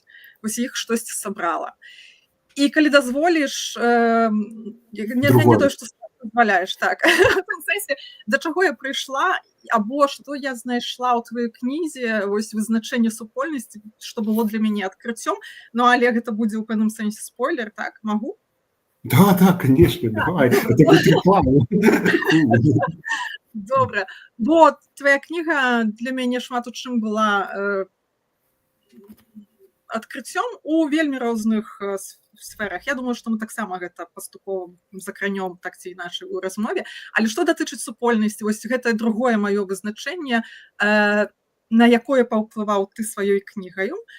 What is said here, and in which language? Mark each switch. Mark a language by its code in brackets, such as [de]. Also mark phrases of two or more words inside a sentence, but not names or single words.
[be] Вось іх штосьці сабрала. І калі дазволіш, не тое, што дазваляеш, так. В сэнсе, да чаго я прыйшла, або што я знайшла ў тваёй кнізе, вось вызначэнне супольнасці, што было для мяне адкрыццём, ну, але гэта будзе ў пэўным сэнсе спойлер, так? Магу? [ru] Да, конечно, давай. Это будет реклама. [be] Добра. Бо твая кніга для мяне шмат у чым была адкрыццём у вельмі розных сферах. Я думаю, што мы таксама гэта паступова закранём так ці іначай у размове. Але што датычыць супольнасці, вось гэта другое маё вызначэнне, на якое паўплываў ты сваёй кнігаю.